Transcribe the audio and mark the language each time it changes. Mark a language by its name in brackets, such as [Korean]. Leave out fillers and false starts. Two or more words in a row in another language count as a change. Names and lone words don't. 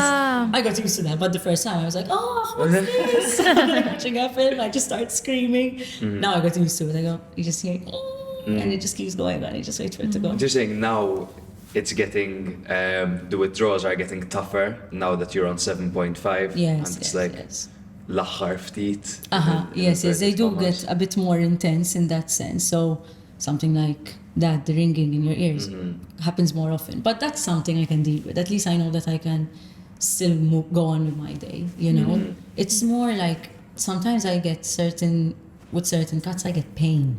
[English] I got used to that, but the first time I was like, oh, what's this? Watching a film, I just start screaming. Now I got used to it. I go, you just hear, and it just keeps going on. You just wait for it to go. You're saying now it's getting, the withdrawals are getting tougher now that you're on 7.5. Yes, and it's yes. [Maltese] l-aħħar ftit. [English] Yes, they do get a bit more intense in that sense. So something like that, the ringing in your ears, happens more often. But that's something I can deal with. At least I know that I can still go on with my day, you know? It's more like sometimes I get with certain cuts, I get pain.